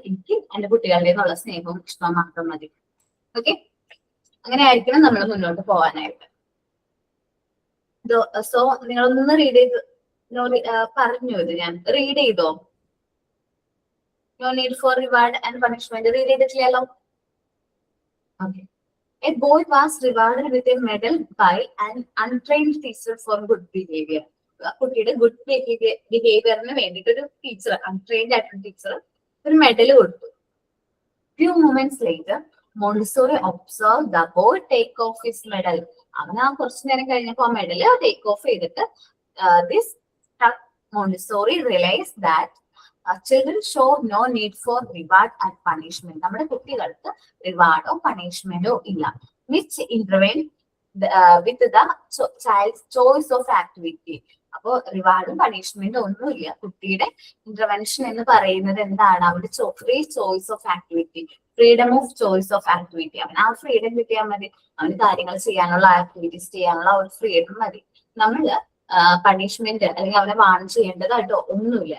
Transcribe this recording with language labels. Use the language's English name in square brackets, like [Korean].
[Malayalam] എനിക്ക് എന്റെ കുട്ടികളുടെ നിന്നുള്ള സ്നേഹവും ഇഷ്ടവും മാത്രം മതി. ഓക്കെ, അങ്ങനെ ആയിരിക്കണം നമ്മൾ മുന്നോട്ട് പോകാനായിട്ട്. സോ നിങ്ങളൊന്ന് റീഡ് ചെയ്ത് പറഞ്ഞു. ഇത് ഞാൻ റീഡ് ചെയ്തോ? [English] No need for reward and punishment read ചെയ്തിട്ടില്ലല്ലോ? Okay. A boy was rewarded with a medal by an untrained teacher for good behavior. [Malayalam] കുട്ടിയുടെ ഗുഡ് ബിഹേവിയറിന് വേണ്ടിയിട്ട് ഒരു ടീച്ചർ, അൺട്രെയിൻഡ് ആയിട്ടുള്ള ടീച്ചർ ഒരു മെഡൽ കൊടുത്തു. [English] Few moments later, Montessori observed the boy take off his medal. [Malayalam] അവൻ ആ കുറച്ചു നേരം കഴിഞ്ഞപ്പോ ആ മെഡൽ ടേക്ക് ഓഫ് ചെയ്തിട്ട് [English] this Montessori realized that children show no need for reward and punishment. [Malayalam] നമ്മുടെ കുട്ടികൾക്ക് റിവാർഡോ പണിഷ്മെന്റോ ഇല്ല. [English] Which intervene with the child's choice of activity. [Malayalam] അപ്പോ റിവാർഡും പണിഷ്മെന്റും ഒന്നുമില്ല. കുട്ടിയുടെ ഇന്റർവെൻഷൻ എന്ന് പറയുന്നത് എന്താണ്? അവരുടെ [English] free choice of activity, [Malayalam] freedom of choice of activity. അവൻ ആ ഫ്രീഡം കിട്ടിയാൽ മതി. അവന് കാര്യങ്ങൾ ചെയ്യാനുള്ള ആക്ടിവിറ്റീസ് ചെയ്യാനുള്ള ഒരു ഫ്രീഡം മതി. നമ്മള് പണിഷ്മെന്റ് അല്ലെങ്കിൽ അവനെ വാൺ ചെയ്യേണ്ടതായിട്ടോ ഒന്നുമില്ല.